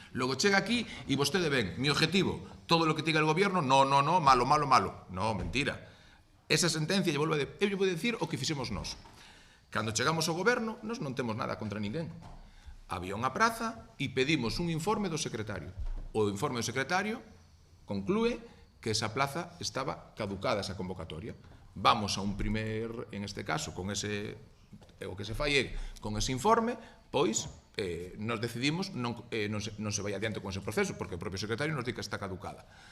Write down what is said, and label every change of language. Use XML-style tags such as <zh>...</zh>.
<gl>Logo chega aquí e vostede ven,</gl> <es>mi objetivo, todo lo que diga el gobierno, no, malo.</es> <gl>No, mentira. Esa sentencia, eu vou dicir o que fixemos nós. Cando chegamos ao goberno, nós non temos nada contra ninguén. Había unha praza e pedimos un informe do secretario. O informe do secretario conclúe que esa plaza estaba caducada, esa convocatoria.</gl> <es>Vamos a un primer, en este caso, con ese,</es> <gl>o que se fai con ese informe, pois nos decidimos non se vai adiante con ese proceso, porque o propio secretario nos di que está caducada.</gl>